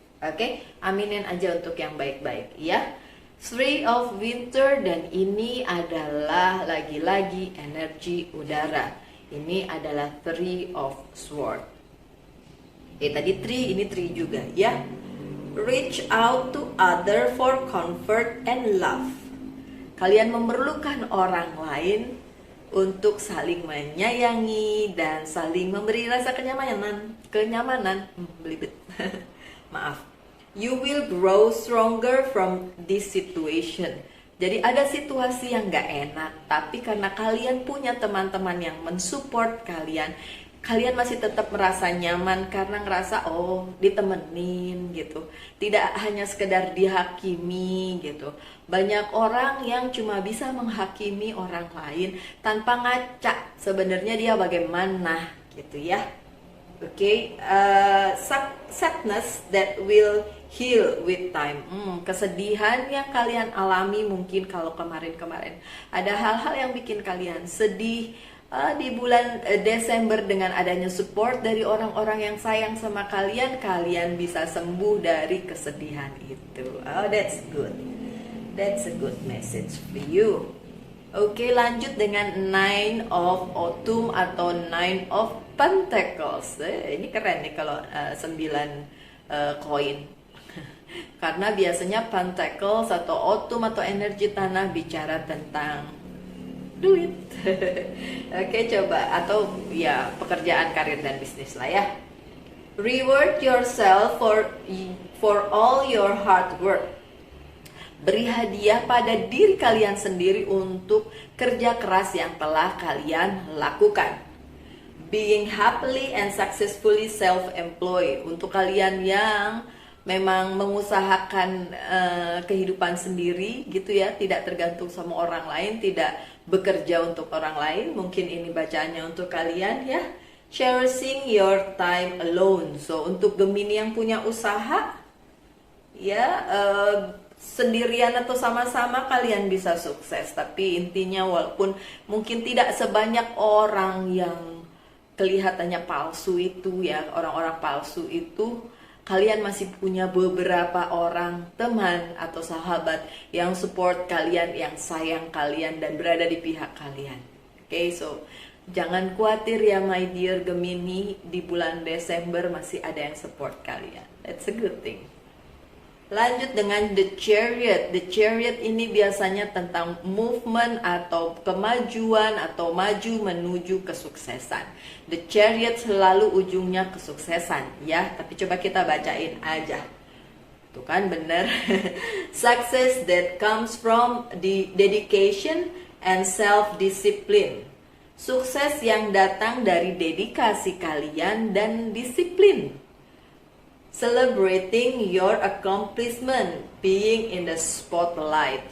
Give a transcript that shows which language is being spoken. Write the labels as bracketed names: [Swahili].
[Indonesian] Oke, aminin aja untuk yang baik-baik ya. Three of Winter, dan ini adalah lagi-lagi energi udara. Ini adalah Three of Sword. Tadi three, ini three juga ya. [English] Reach out to other for comfort and love. [Indonesian] Kalian memerlukan orang lain untuk saling menyayangi dan saling memberi rasa kenyamanan. Belibet. Maaf. [English] You will grow stronger from this situation. [Indonesian] Jadi ada situasi yang gak enak, tapi karena kalian punya teman-teman yang mensupport kalian, kalian masih tetap merasa nyaman karena ngerasa ditemenin gitu. Tidak hanya sekedar dihakimi gitu. Banyak orang yang cuma bisa menghakimi orang lain tanpa ngaca sebenarnya dia bagaimana gitu ya. [English] Oke, sadness that will heal with time. [Indonesian] Kesedihan yang kalian alami mungkin kalau kemarin-kemarin ada hal-hal yang bikin kalian sedih. Di bulan Desember dengan adanya support dari orang-orang yang sayang sama kalian, kalian bisa sembuh dari kesedihan itu. [English] Oh, that's good. That's a good message for you. [Indonesian] Oke, lanjut dengan Nine of Autumn atau Nine of Pentacles. Ini keren nih kalau 9 koin. Karena biasanya Pentacles atau Autumn atau energi tanah bicara tentang duit. Oke, coba, atau ya pekerjaan, karir, dan bisnis lah ya. [English] Reward yourself for all your hard work. [Indonesian] Beri hadiah pada diri kalian sendiri untuk kerja keras yang telah kalian lakukan. [English] Being happily and successfully self-employed. [Indonesian] Untuk kalian yang memang mengusahakan kehidupan sendiri gitu ya, tidak tergantung sama orang lain, tidak bekerja untuk orang lain, mungkin ini bacaannya untuk kalian ya. [English] Cherishing your time alone. [Indonesian] So untuk Gemini yang punya usaha ya, sendirian atau sama-sama kalian bisa sukses, tapi intinya walaupun mungkin tidak sebanyak orang yang kelihatannya palsu itu ya, orang-orang palsu itu, kalian masih punya beberapa orang teman atau sahabat yang support kalian, yang sayang kalian dan berada di pihak kalian. Oke, so jangan khawatir ya [English] my dear [Indonesian] Gemini, di bulan Desember masih ada yang support kalian. [English] That's a good thing. [Indonesian] Lanjut dengan The Chariot. The Chariot ini biasanya tentang movement atau kemajuan atau maju menuju kesuksesan. The Chariot selalu ujungnya kesuksesan ya, tapi coba kita bacain aja. Tuh kan bener. [English] Success that comes from the dedication and self-discipline. [Indonesian] Sukses yang datang dari dedikasi kalian dan disiplin. [English] Celebrating your accomplishment, being in the spotlight.